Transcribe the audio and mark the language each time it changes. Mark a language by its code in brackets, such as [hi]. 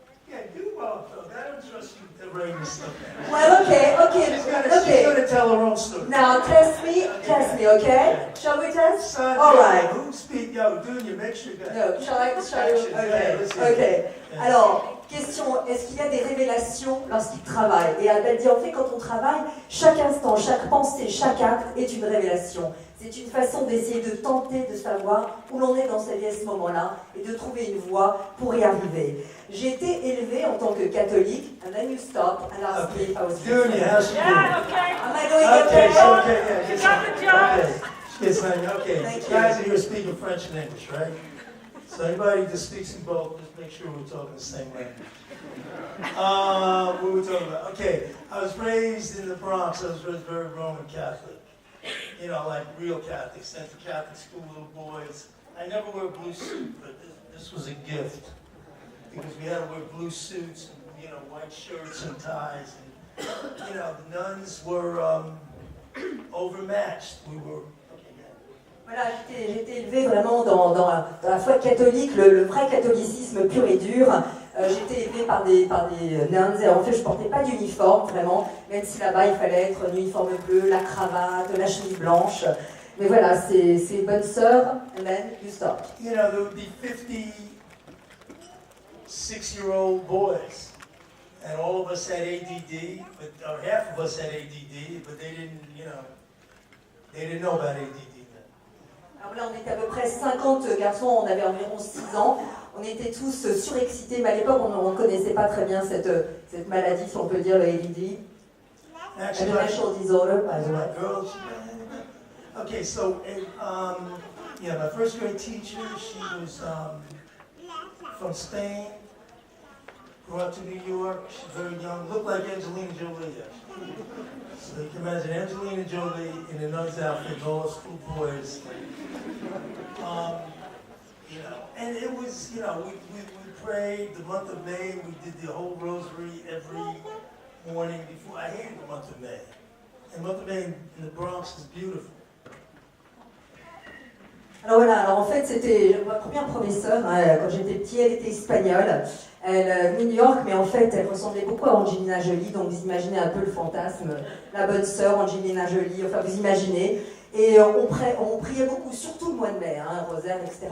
[en] Yeah, do well, Phil. I don't trust you to write this stuff down. Well, okay. She's gonna tell her own story. Now, test me, okay? Shall we test? Son, All right. Who speak? Yo, Junior, make sure you got No, shall I? Yeah, let's see. Okay. [fr] Alors, question, est-ce qu'il y a des révélations lorsqu'il travaille? Et Abel dit, en fait, quand on travaille, chaque instant, chaque pensée, chaque acte est une révélation. C'est une façon d'essayer de tenter de savoir où l'on est dans sa vie à ce moment-là et de trouver une voie pour y arriver. J'ai été élevée en tant que catholique, [en] and then you stop and ask me if I was Junior, how's she doing? Am I going Okay, okay? so, okay, yeah, yes, okay. Yes, honey, okay. Thank Guys you. are here speaking French and English, right? So anybody that speaks in both, just make sure we're talking the same language. What were we talking about? Okay, I was raised in the Bronx. I was raised very Roman Catholic. Like real Catholics, sent to Catholic school, little boys. I never wear a blue suit, but this was a gift. Because we had to wear blue suits and, white shirts and ties. And, the nuns were overmatched. We were... [fr] Voilà, j'ai été élevée vraiment dans la foi catholique, le vrai catholicisme pur et dur. J'ai été élevée par des nuns, et en fait je portais pas d'uniforme vraiment, même si là-bas il fallait être un uniforme bleu, la cravate, la chemise blanche. Mais voilà, c'est une bonne sœur, [en] and then you stop. There would be 56-year-old boys, and all of us had ADD, or half of us had ADD, but they didn't know about ADD. [fr] Alors là, on était à peu près 50 garçons, on avait environ 6 ans. On était tous surexcités, mais à l'époque, on ne connaissait pas très bien cette maladie, si on peut dire, le ADD. [en] Intellectual disorder, by the way. Girls. Okay, so, my first grade teacher, she was from Spain, grew up to New York. She's very young, looked like Angelina Jolie, actually. So you can imagine Angelina Jolie in a nun's outfit, and all those school boys. And it was, we prayed the month of May. We did the whole rosary every morning before. I hated the month of May. And the month of May in the Bronx is beautiful. [fr] Alors voilà, en fait c'était ma première professeure, quand j'étais petit, elle était espagnole, elle venait de New York, mais en fait elle ressemblait beaucoup à Angelina Jolie, donc vous imaginez un peu le fantasme, la bonne sœur Angelina Jolie, enfin vous imaginez. Et on priait beaucoup, surtout le mois de mai, rosaire, etc.